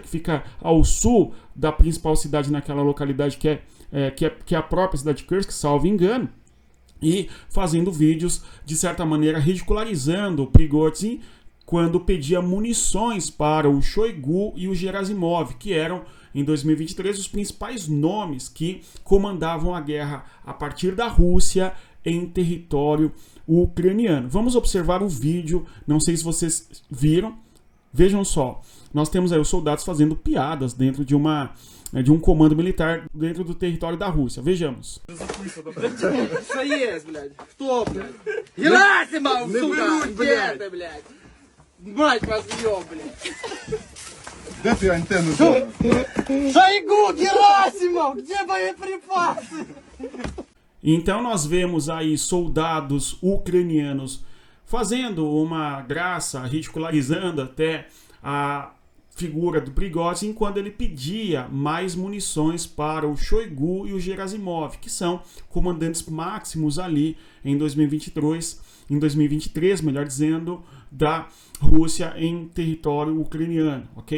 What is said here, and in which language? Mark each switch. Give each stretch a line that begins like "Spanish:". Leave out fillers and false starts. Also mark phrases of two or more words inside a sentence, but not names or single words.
Portuguese: que fica ao sul da principal cidade naquela localidade, que é a própria cidade de Kursk, salvo engano, e fazendo vídeos, de certa maneira, ridicularizando o Prigozhin quando pedia munições para o Shoigu e o Gerasimov, que eram, em 2023, os principais nomes que comandavam a guerra a partir da Rússia em território ucraniano. Vamos observar o vídeo, não sei se vocês viram, vejam só, nós temos aí os soldados fazendo piadas dentro de um comando militar dentro do território da Rússia. Vejamos.
Russian: Мать вас еб, блядь! Где ты антенну взял? Шойгу, Герасимов, где боеприпасы?
Portuguese: Então nós vemos aí soldados ucranianos fazendo uma graça, ridicularizando até a figura do Prigozhin quando ele pedia mais munições para o Shoigu e o Gerasimov, que são comandantes máximos ali em 2023, melhor dizendo, da Rússia em território ucraniano, ok?